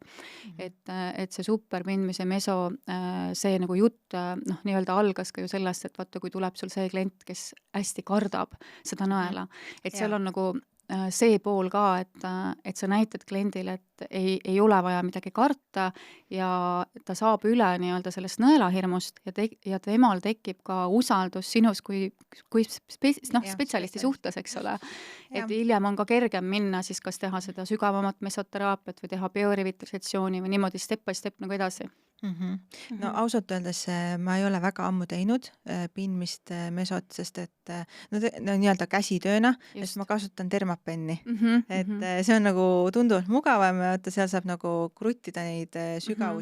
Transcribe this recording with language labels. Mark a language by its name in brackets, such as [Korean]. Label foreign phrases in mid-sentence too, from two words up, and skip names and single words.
[Estonian] Et see superpindmise meso, see nagu jutt nii-öelda algas ka ju sellest, et vaata, kui tuleb sul see klient, kes hästi kardab seda nõela, et seal on nagu see pool ka, et sa näitad kliendile, et ei ole vaja midagi karta ja ta saab üle nii-öelda sellest nõelahirmust ja temal tekib ka usaldus sinus kui spetsialisti suhtes, eks ole. Et hiljem on ka kergem minna siis kas teha seda sügavamat mesoteraapiat või teha biorevitalisatsiooni või niimoodi [English] step by step [Estonian] nagu edasi. No Mhm. ausalt öeldes ma ei ole väga ammu teinud pindmist mesot, sest et no nii-öelda käsitööna, et ma Just. kasutan Dermapenni. Mhm, Et mhm, see on nagu tunduvalt mugavam ja vaata, seal saab nagu kruttida neid mhm.